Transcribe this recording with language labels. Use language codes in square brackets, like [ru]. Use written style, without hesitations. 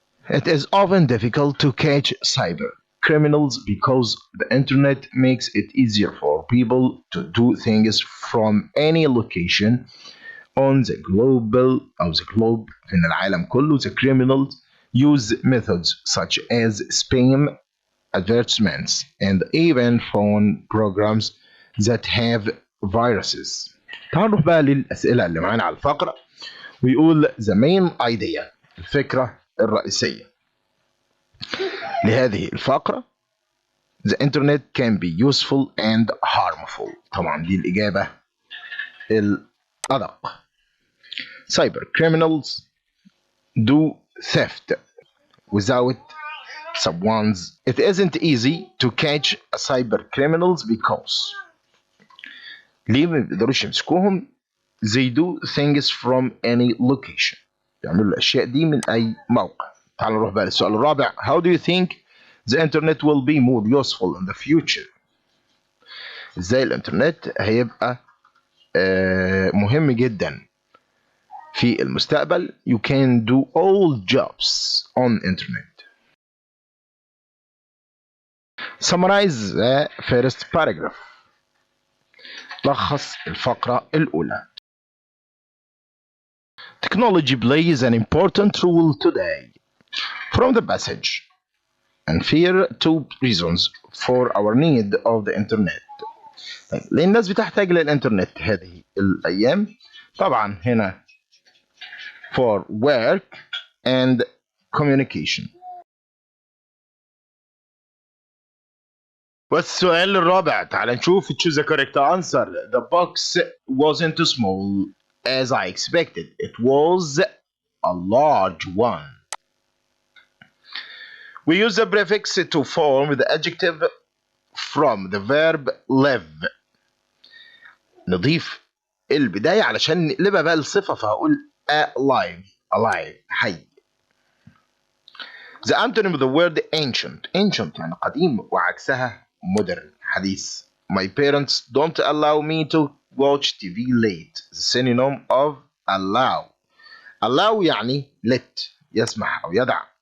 [en] It is often difficult to catch cyber criminals because the internet makes it easier for people to do things from any location on the globe in [ar] العالم كله. [en] The criminals use methods such as spam, advertisements, and even phone programs that have viruses. [ar] تعالوا نروح بقى للأسئلة اللي معانا على الفقرة. ويقول [en] the main idea، [ar] الفكرة الرئيسية لهذه الفقرة. [en] The internet can be useful and harmful. [ar] طبعا دي الإجابة الأدق. [en] Cyber criminals do theft without someone's. It isn't easy to catch cyber criminals because [ar] ليه ما بيقدروش يمسكوهم؟ [en] They do things from any location. [ar] يعملوا الأشياء دي من أي موقع. تعالوا نروح بقى للسؤال الرابع. [en] How do you think the internet will be more useful in the future? [ar] ازاي الانترنت هيبقى مهم جدا في المستقبل. [en] You can do all jobs on internet. Summarize the first paragraph. [ar] لخص الفقرة الأولى. [en] Technology plays an important role today. From the passage, and fear two reasons for our need of the internet. [ar] طيب ليه الناس بتحتاج للإنترنت هذه الأيام؟ طبعا هنا [en] for work and communication. [ar] والسؤال الرابع تعال نشوف [en] choose the correct answer. The box wasn't small as I expected. It was a large one. We use the prefix to form the adjective from the verb live. [ar] نضيف البداية علشان نقلبها بقى لصفة، فهقول alive حي. [en] The antonym of the word ancient [ar] يعني قديم وعكسها [en] modern حديث. My parents don't allow me to watch TV late. The synonym of allow يعني let [ar] يسمح أو يدع.